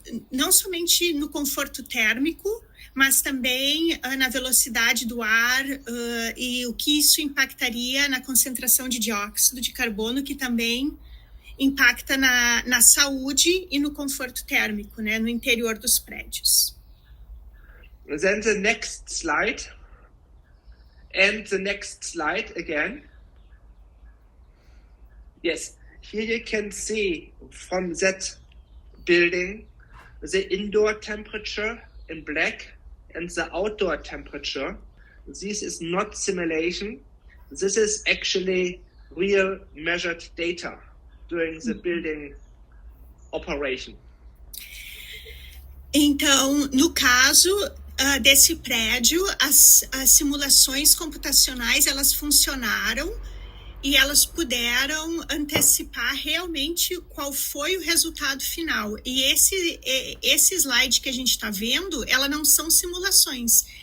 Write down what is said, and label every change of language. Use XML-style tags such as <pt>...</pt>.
<pt>não somente no conforto térmico, mas também na velocidade do ar e o que isso impactaria na concentração de dióxido de carbono, que também impacta na saúde e no conforto térmico, né, no interior dos prédios.</pt> <en>Then the next slide, and the next slide again. Yes, here you can see from that building the indoor temperature in black and the outdoor temperature. This is not simulation. This is actually real measured data during the building operation.</en> <pt>Então, no caso desse prédio, as simulações computacionais, elas funcionaram e elas puderam antecipar realmente qual foi o resultado final. E esse slide que a gente está vendo, ela não são simulações.</pt>